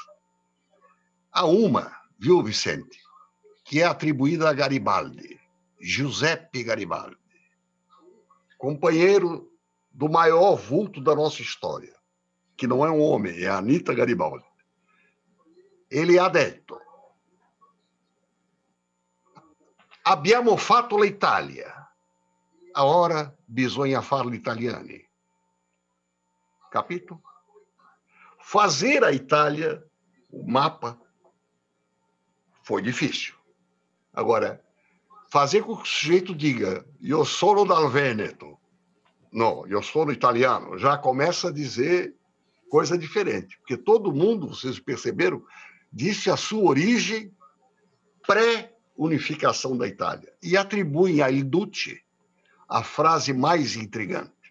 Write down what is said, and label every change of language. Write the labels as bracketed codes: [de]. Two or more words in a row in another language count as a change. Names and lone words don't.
[pt] Há uma, viu, Vicente, que é atribuída a Garibaldi, Giuseppe Garibaldi, companheiro do maior vulto da nossa história, que não é um homem, é a Anita Garibaldi. [it] Ele ha detto: abbiamo fatto l'Italia, ora bisogna farlo italiani. Capito? [pt] Fazer a Itália, o mapa, foi difícil. Agora, fazer com que o sujeito diga eu [it] sono dal Veneto, [pt] não, eu [it] sono italiano, [pt] já começa a dizer coisa diferente. Porque todo mundo, vocês perceberam, disse a sua origem pré-unificação da Itália. E atribuem a Il Duce a frase mais intrigante.